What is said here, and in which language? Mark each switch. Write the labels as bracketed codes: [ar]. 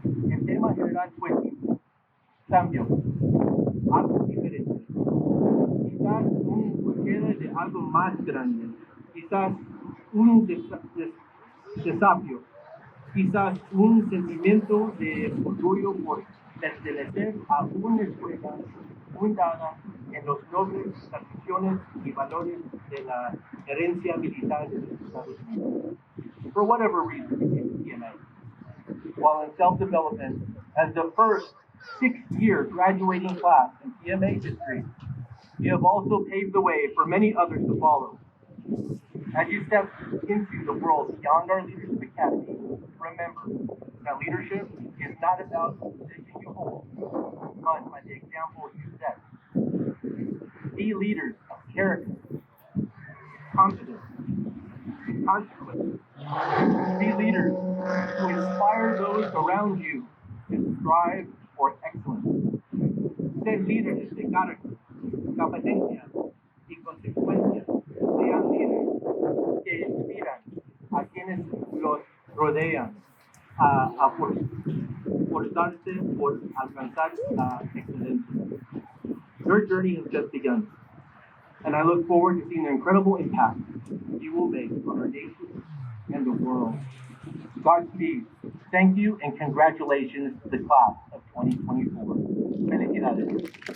[es] El tema general fue cambio, algo diferente, quizás una búsqueda de algo más grande, quizás un desafío, quizás un sentimiento de orgullo por pertenecer a una escuela fundada en los nobles tradiciones y valores de la herencia militar de los Estados Unidos. [en] For whatever reason, we came to PMA. While in self-development, as the first six-year graduating class in PMA history, you have also paved the way for many others to follow. As you step into the world beyond our Leadership Academy, remember that leadership is not about the position you hold, but by the example you set. Be leaders of character, confidence, and consequence. Be leaders who inspire those around you to strive for excellence. [es] Ser líderes de carácter, competencia y consecuencia. Sean líderes que inspiran a quienes los rodean a forzarse por alcanzar la excelencia. [en] Your journey has just begun, and I look forward to seeing the incredible impact you will make on our nation and the world. Godspeed. Thank you and congratulations to the class of 2024. Felicidades.